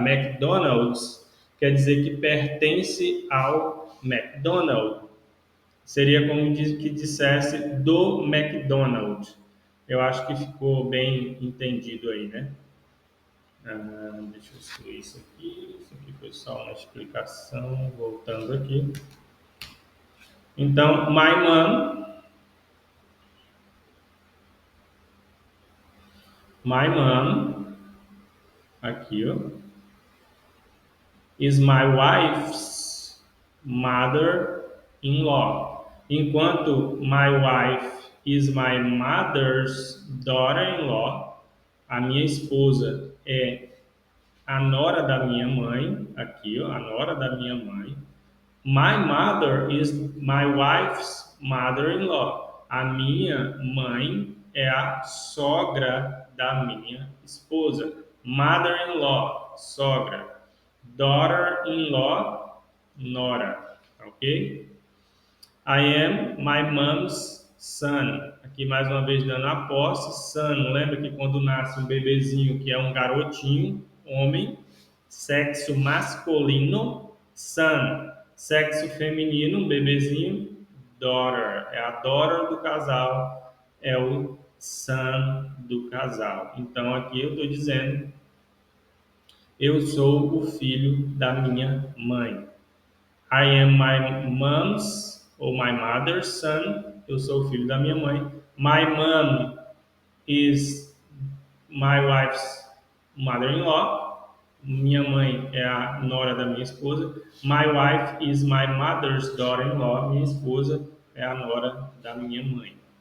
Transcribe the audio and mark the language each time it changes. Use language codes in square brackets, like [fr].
[pt] McDonald's quer dizer que pertence ao McDonald. Seria como que dissesse do McDonald's. Eu acho que ficou bem entendido aí, né? Deixa eu excluir isso aqui. Isso aqui foi só uma explicação. Voltando aqui. [en] Então, my mom, aqui, ó, is my wife's mother-in-law. [pt] Enquanto [en] my wife is my mother's daughter-in-law, [pt] a minha esposa é a nora da minha mãe, aqui, ó, a nora da minha mãe. [en] My mother is my wife's mother-in-law. [pt] A minha mãe é a sogra da minha esposa. Mother-in-law, sogra. Daughter-in-law, nora. Ok? [en] I am my mom's son. [pt] Aqui mais uma vez dando a posse. Son, lembra que quando nasce um bebezinho que é um garotinho, homem, sexo masculino, son. Sexo feminino, um bebezinho, daughter. É a daughter do casal, é o son do casal. Então aqui eu estou dizendo, eu sou o filho da minha mãe. [en] I am my mom's ou my mother's son. [pt] Eu sou o filho da minha mãe. [en] My mom is my wife's mother-in-law. [pt] Minha mãe é a nora da minha esposa. [en] My wife is my mother's daughter-in-law. [pt] Minha esposa é a nora da minha mãe.